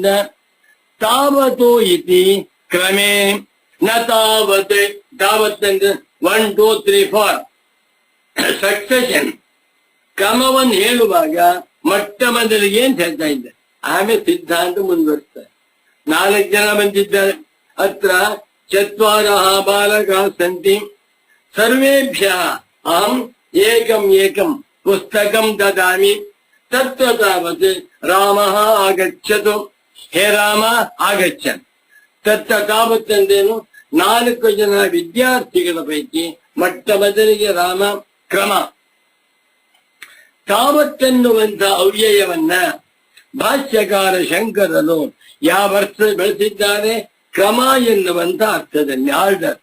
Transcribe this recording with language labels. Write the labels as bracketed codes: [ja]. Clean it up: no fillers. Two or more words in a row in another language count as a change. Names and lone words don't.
[sa] ತಾವತು ಇತಿ ಕ್ರಮೇ ನ ತಾವತ್. [kn] ತಾವತ್ ಅಂದ್ರೆ 1, 2, 3, 4 ಸಕ್ಸೆಷನ್ ಕ್ರಮವನ್ನು ಹೇಳುವಾಗ ಮೊಟ್ಟ ಮೊದಲಿಗೆ ಅಂತ ಹೇಳ್ತಾ ಇದ್ದ. ಆಮೇಲೆ ಸಿದ್ಧಾಂತ ಮುಂದುವರಿಸ್ತಾರೆ. 4 ಜನ ಬಂದಿದ್ದಾರೆ. [sa] ಅತ್ರ 4 ಬಾಲಕ ಸಂತಿ. ಸರ್ವೇಭ್ಯ ಅಹಂ ಏಕಂ ಪುಸ್ತಕಂ ದದಾಮಿ. ತತ್ರ ತಾವತ್ ರಾಮ ಆಗಚ್ಚತು. ಹೇ ರಾಮ ಆಗಚ್ಚ. ತತ್ರ ತಾವತ್ ಅಂದೇನು? [kn] 4 ಜನ ವಿದ್ಯಾರ್ಥಿಗಳ ಪೈಕಿ ಮೊಟ್ಟ ಮೊದಲಿಗೆ ರಾಮ. ಕ್ರಮ ತಾವತ್ತೆನ್ನುವಂತ ಅವ್ಯಯವನ್ನ ಭಾಷ್ಯಕಾರ ಶಂಕರರು ಯಾವ ಅರ್ಥ ಬೆಳೆಸಿದ್ದಾರೆ? ಕ್ರಮ ಎನ್ನುವಂತ ಅರ್ಥದಲ್ಲಿ. ಆರ್ಡರ್.